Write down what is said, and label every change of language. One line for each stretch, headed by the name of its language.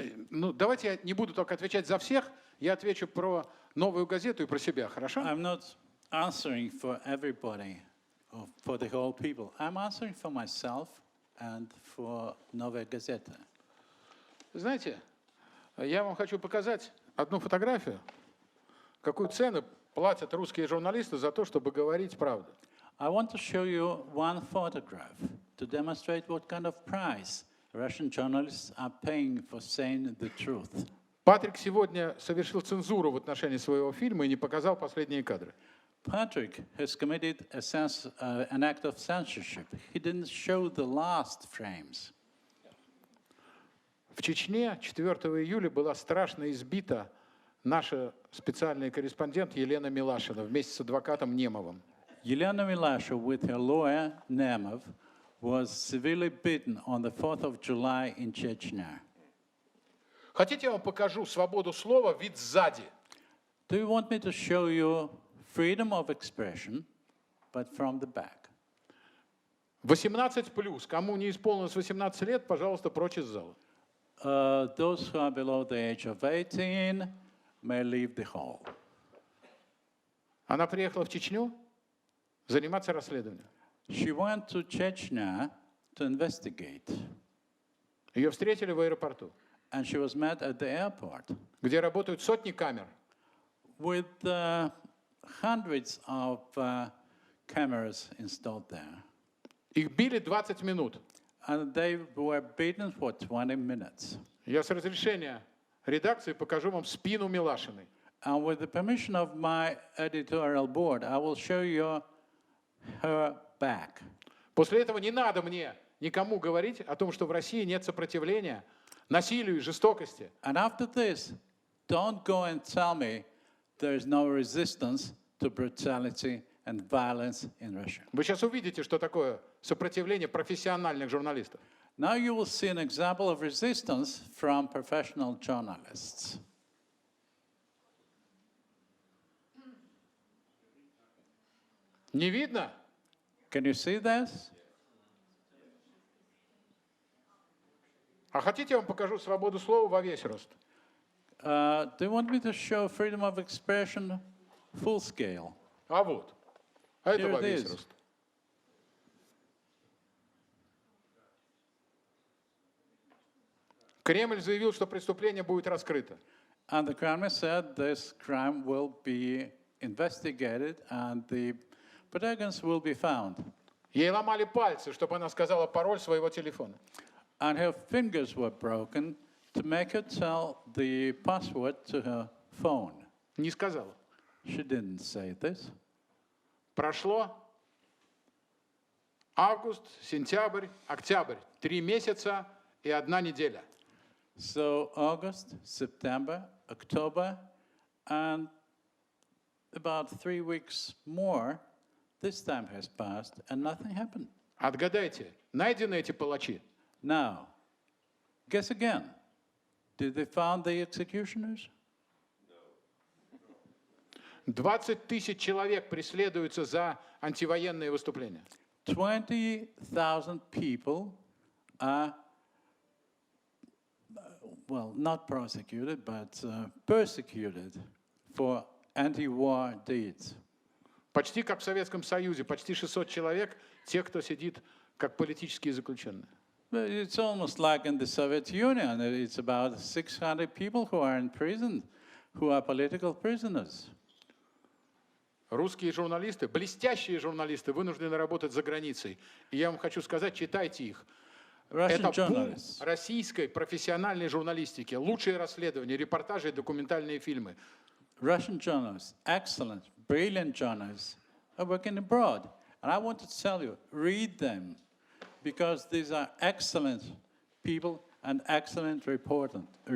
Russian: Ну, давайте я не буду только отвечать за всех, я отвечу про «Новую газету» и про себя, хорошо?
English: I'm not answering for everybody or for the whole people. I'm answering for myself and for Novaya Gazeta.
Russian: Знаете, я вам хочу показать одну фотографию, какую цену платят русские журналисты за то, чтобы говорить правду.
English: I want to show you one photograph to demonstrate what kind of price Russian journalists are paying for saying the truth.
Russian: Патрик сегодня совершил цензуру в отношении своего фильма и не показал последние кадры.
English: Patrick has committed an act of censorship. He didn't show the last frames.
Russian: В Чечне 4 июля была страшно избита наша специальный корреспондент Елена Милашина вместе с адвокатом Немовым.
English: Yelena Milasha, with her lawyer Nemov, was severely beaten on the 4th of July in Chechnya.
Russian: Хотите, я вам покажу свободу слова, вид сзади?
English: Do you want me to show you freedom of expression, but from the back?
Russian: 18+. Кому не исполнилось 18 лет, пожалуйста, прочь из зала.
English: Those who are below the age of 18 may leave the hall.
Russian: Она приехала в Чечню заниматься расследованием.
English: She went to Chechnya to investigate,
Russian: Ее встретили в аэропорту,
English: and she was met at the airport
Russian: где работают сотни камер.
English: with hundreds of cameras installed there.
Russian: Их били 20 минут.
English: And they were beaten for 20 minutes.
Russian: Я с разрешения редакции покажу вам спину Милашиной.
English: And with the permission of my editorial board, I will show you her back.
Russian: После этого не надо мне никому говорить о том, что в России нет сопротивления насилию и жестокости.
English: And after this, don't go and tell me there is no resistance to brutality and violence in Russia.
Russian: Вы сейчас увидите, что такое сопротивление профессиональных журналистов.
English: Now you will see an example of resistance from professional journalists.
Russian: Не видно?
English: Can you see this?
Russian: А хотите, я вам покажу свободу слова во весь рост?
English: Do you want me to show freedom of expression full scale?
Russian: А вот. А это
English: Here
Russian: во
English: it
Russian: весь
English: is.
Russian: рост. Кремль заявил, что преступление будет раскрыто.
English: And the Kremlin said this crime will be investigated and the protagonists will be found.
Russian: Ей ломали пальцы, чтобы она сказала пароль своего телефона.
English: And her fingers were broken to make her tell the password to her phone.
Russian: Не сказала.
English: She didn't say this.
Russian: Прошло август, сентябрь, октябрь. 3 месяца и 1 неделя.
English: So August, September, October, and about 3 weeks more, this time has passed and nothing happened.
Russian: Отгадайте, найдены эти палачи?
English: Now, guess again. Did they find the executioners?
Russian: 20 тысяч человек преследуются за антивоенные выступления.
English: 20,000 people are, well, not prosecuted, but persecuted for anti-war deeds.
Russian: Почти как в Советском Союзе, почти 600 человек, тех, кто сидит как политические заключенные.
English: It's almost like in the Soviet Union. It's about 600 people who are in prison, who are political prisoners.
Russian: Русские журналисты, блестящие журналисты, вынуждены работать за границей. И я вам хочу сказать, читайте их. Это бум российской профессиональной журналистики. Лучшие расследования, репортажи и документальные фильмы.
English: Russian journalists, excellent, brilliant journalists, are working abroad. And I want to tell you, read them, because these are excellent people and excellent reporting.